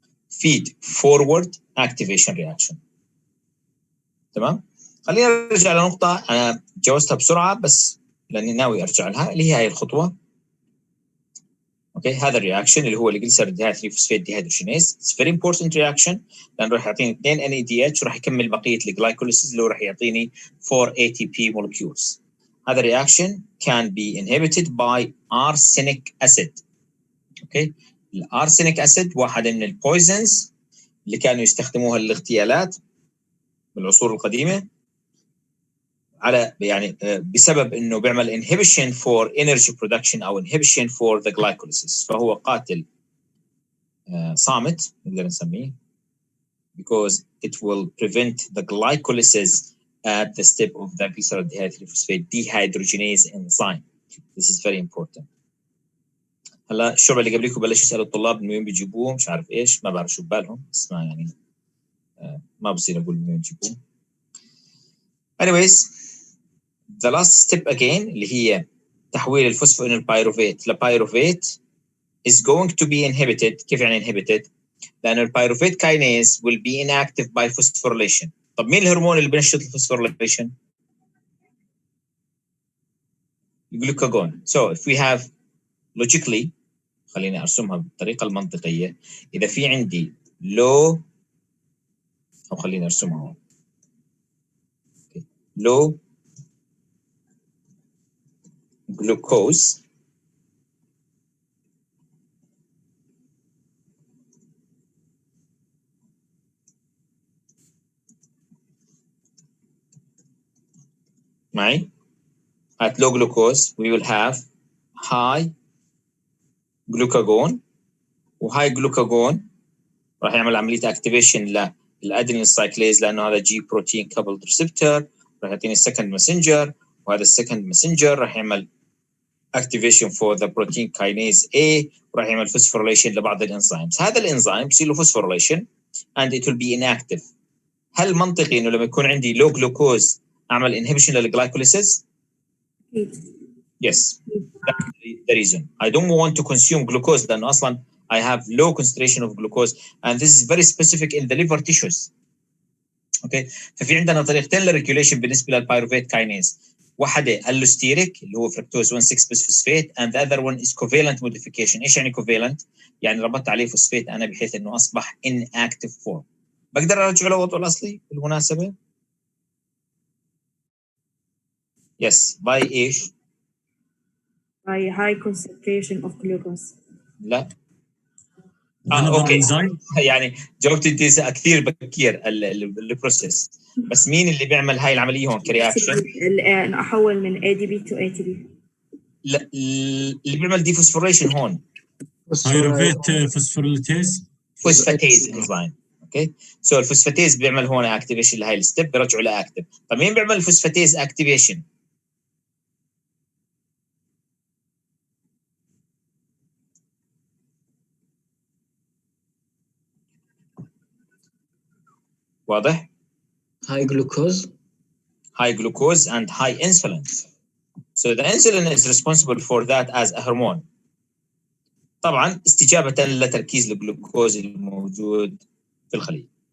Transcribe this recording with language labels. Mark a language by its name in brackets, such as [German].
[Arabic] فيد فورورد اكتيفيشن رياكشن. تمام؟ خلينا نرجع لنقطة أنا جاوزتها بسرعة بس لأني ناوي أرجع لها، اللي هي هاي الخطوة. اوكي هذا الرياكشن اللي هو الجليسريد 3 فوسفيت ديهيدروجينيز. [English] it's very important reaction [Arabic] لأنه راح يعطيني 2 NADH وراح يكمل بقية الجلايكوليسيس اللي هو راح يعطيني 4 ATP molecules. هذا الرياكشن [English] can be inhibited by arsenic acid. [Arabic] اوكي الارسينيك اسيد واحدة من البويزنز اللي كانوا يستخدموها للاغتيالات بالعصور القديمة، على يعني بسبب انه بيعمل [English] inhibition for energy production [Arabic] او [English] inhibition for the glycolysis. [Arabic] فهو قاتل صامت نقدر نسميه [English] because it will prevent the glycolysis at the step of the glycerol dihydrophosphate dehydrogenase enzyme. This is very important. [Arabic] هلا الشعب اللي قبليكم بلش يسالوا الطلاب من وين بيجيبوه مش عارف ايش، ما بعرف شو ببالهم بس ما يعني ما بصير اقول من وين بيجيبوه. [English] anyways the last step again [Arabic] اللي هي تحويل الفوسفونيل بايروفيت لبايروفيت [English] is going to be inhibited. [Arabic] كيف يعني inhibited؟ لأن البايروفيت كاينيز [English] will be inactive by phosphorylation. [Arabic] طب مين الهرمون اللي بينشط الفوسفوريليشن؟ الجلوكاجون. [English] So if we have logically [Arabic] خليني أرسمها بالطريقة المنطقية، إذا في عندي low أو خليني أرسمها هون [English] low glucose [Arabic] معي [English] at low glucose we will have high glucagon [Arabic] وهاي glucagon راح يعمل عملية activation للأدرينال سايكليز لأنه هذا جي بروتين كابلد ريسبتور راح يعطيني السكند ماسنجر، وهذا السكند ماسنجر راح يعمل [English] activation for the protein kinase A [Arabic] وراح يعمل phosphorylation لبعض الانزيمز. هذا الانزيم بصير له [English] phosphorylation and it will be inactive. [Arabic] هل منطقي انه لما يكون عندي low glucose اعمل inhibition للglycolysis؟ [English] Yes. That's the reason. I don't want to consume glucose [Arabic] لأنه أصلاً [English] I have low concentration of glucose and this is very specific in the liver tissues. Okay. [Arabic] ففي عندنا طريقتين للريجوليشن بالنسبة للبايروفيت كاينيز. واحدة اللوستيريك اللي هو فركتوز 1,6-bisphosphate [English] and the other one is covalent modification. [Arabic] إيش يعني covalent؟ يعني ربطت عليه فوسفات أنا بحيث إنه أصبح [English] inactive form. [Arabic] بقدر ارجع للوضع الاصلي بالمناسبه؟ يس باي ايش؟ [English] by high concentration of glucose. [Arabic] لا [English] another okay enzyme. [Arabic] يعني جاوبت انت كثير بكير البروسيس، بس مين اللي بيعمل هاي العمليه هون كرياكشن؟ احول من [English] ADP to ATP. [Arabic] لا اللي بيعمل ديفوسفوريشن هون [English] Pyruvate phosphorylase. Phosphatase enzyme. [Arabic] اوكي سو الفوسفاتيز بيعمل هون اكتيفيشن لهي الستيب بيرجعوا لاكتيف. طيب مين بيعمل الفوسفاتيز اكتيفيشن؟ واضح؟ [English] high glucose. high glucose and high insulin. So the insulin is responsible for that as a hormone. [Arabic] طبعا استجابة لتركيز الجلوكوز الموجود في الخلية.